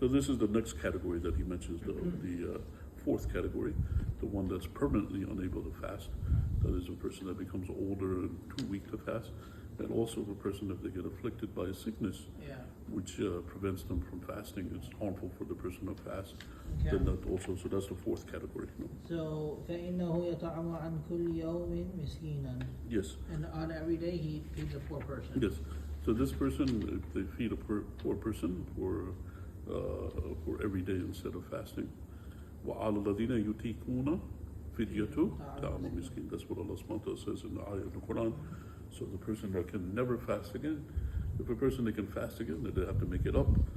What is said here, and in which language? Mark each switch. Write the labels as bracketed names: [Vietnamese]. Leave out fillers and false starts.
[English] So this is the next category that he mentions, the fourth category, the one that's permanently unable to fast. That is a person that becomes older and too weak to fast, and also a person if they get afflicted by a sickness, Yeah. which prevents them from fasting. It's harmful for the person to fast. Okay. Then that also, so that's the fourth category. So [Arabic] فإنه يطعم عن كل يوم مسكينا. [English] Yes, And on every day he feeds a poor person. yes. So this person, if they feed a poor person for every day instead of fasting. [Arabic] وَعَلَى الَّذِينَ يُطِيقُونَ فِدْيَةُ طَعَامُ مِسْكِينٍ. [English] That's what Allah subhanahu wa ta'ala says in the ayah of the Quran. So the person that can never fast again, if a person that can fast again, then they have to make it up.